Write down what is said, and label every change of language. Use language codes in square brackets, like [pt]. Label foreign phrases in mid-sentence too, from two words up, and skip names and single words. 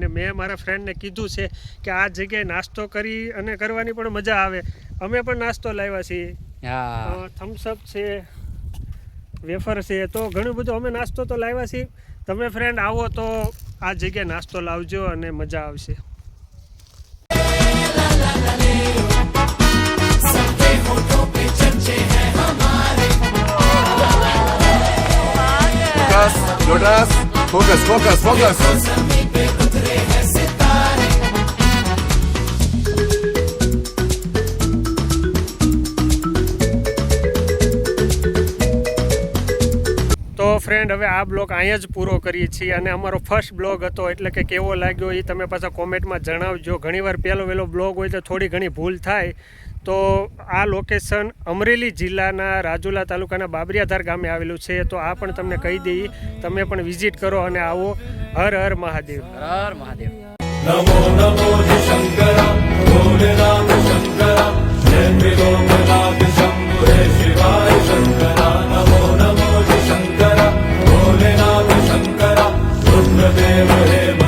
[gu] ને મેં મારા ફ્રેન્ડને કીધું છે કે આ જગ્યાએ નાસ્તો કરી અને કરવાની પણ મજા આવે. અમે પણ નાસ્તો લાવ્યા છીએ. હા, થમ્સઅપ છે, વેફર છે, તો ઘણું બધું અમે નાસ્તો તો લાવ્યા છીએ. તમે ફ્રેન્ડ આવો તો આ જગ્યાએ નાસ્તો લાવજો અને મજા આવશે. [en] Lotus, focus, focus, focus. [gu] તો ફ્રેન્ડ, હવે આ બ્લોગ અહીંયા જ પૂરો કરીએ છીએ, અને અમારો ફર્સ્ટ બ્લોગ હતો એટલે કે કેવો લાગ્યો એ તમે પાછા કોમેન્ટમાં જણાવજો. ઘણીવાર પહેલો બ્લોગ હોય તો થોડી ઘણી ભૂલ થાય. તો આ લોકેશન અમરેલી જિલ્લાના રાજુલા તાલુકાના બાબરિયાધાર ગામે આવેલું છે. તો આ પણ તમને કહી દઈએ, તમે પણ વિઝિટ કરો અને આવો. હર હર મહાદેવ. હર મહાદેવ. [hi] नमो नमो शंकर भोलेनाथ शंकर जय त्रिलोकनाथ शंभु शिवाय शंकर नमो नमो शंकर भोलेनाथ शंकर रुद्रदेव